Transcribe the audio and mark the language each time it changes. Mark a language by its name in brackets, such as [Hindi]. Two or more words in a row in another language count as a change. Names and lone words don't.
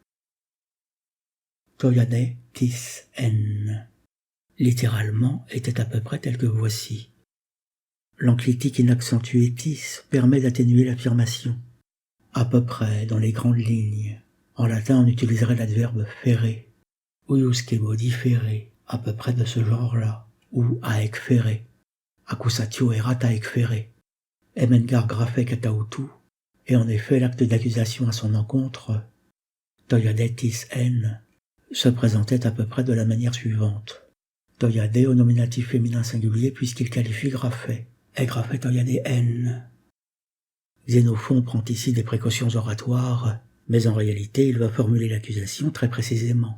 [Greek] τοιάδε τις ἦν. [French] Littéralement, était à peu près tel que voici. L'enclitique inaccentué tis permet d'atténuer l'affirmation. À peu près, dans les grandes lignes. En latin, on utiliserait l'adverbe ferre, [Latin] uiusque modi ferre, [French] à peu près de ce genre-là, ou [Latin] aec ferre, accusatio erat aec ferre, [Greek] ἡ μὲν γὰρ γραφὴ κατ' αὐτοῦ, [French] et en effet l'acte d'accusation à son encontre, [Greek] τοιάδε τις ἦν, [French] se présentait à peu près de la manière suivante. Toyade au nominatif féminin singulier puisqu'il qualifie graphe, et [Greek] γραφὴ τοιάδε ἦν. [French] Xénophon prend ici des précautions oratoires, mais en réalité il va formuler l'accusation très précisément.